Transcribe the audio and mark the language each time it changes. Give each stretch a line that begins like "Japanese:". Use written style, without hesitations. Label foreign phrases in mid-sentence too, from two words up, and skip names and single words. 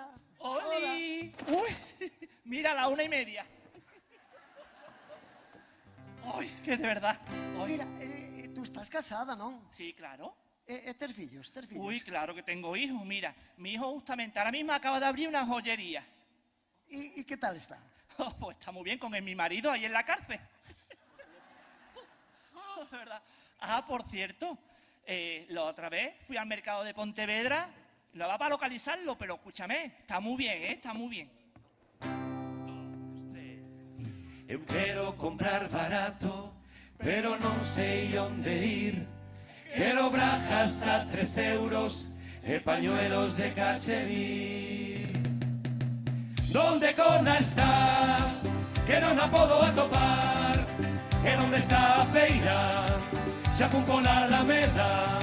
Spanish: ¡Oli! ¡Uy! Mira, la 1:30. ¡Ay, que de verdad! Ay. Mira, tú estás casada, non? Sí, claro.
Galician: Ter fillos, ter fillos.
Spanish: Uy, claro que tengo hijos. Mira, mi hijo justamente ahora mismo acaba de abrir una joyería. ¿Y qué tal está? Oh, pues está muy bien con mi marido ahí en la cárcel. Oh, de verdad. Ah, por cierto, la otra vez fui al mercado de Pontevedra. No va para localizarlo, pero escúchame, está muy bien, está muy bien.
Galician: Eu quero comprar barato, pero non sei onde ir. Quero brajas a 3 euros e pañuelos de cachemir. Donde cona está, que non a podo atopar. E donde está a feira, xa fun pola Alameda.